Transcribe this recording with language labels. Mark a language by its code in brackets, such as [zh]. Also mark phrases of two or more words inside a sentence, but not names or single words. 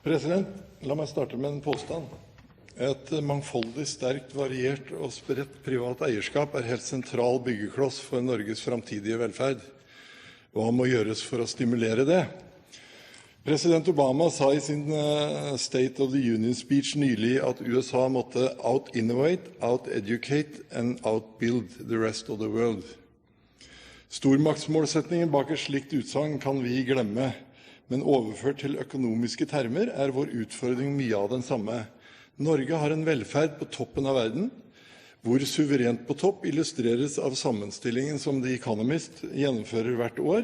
[no] President, la meg starte med en påstand. Et mangfoldig, sterkt, variert og spredt privat eierskap er helt sentral byggekloss for Norges framtidige velferd. Hva må gjøres for å stimulere det? President Obama sa i sin State of the Union speech nylig at USA måtte [en] out-innovate, out-educate and out-build the rest of the world. [no] Stormaktsmålsetningen bak et slikt utsagn kan vi glemme, men overført til økonomiske termer er vår utfordring mye av den samme. Norge har en velferd på toppen av verden, hvor suverent på topp illustreres av sammenstillingen som The Economist gjennomfører hvert år.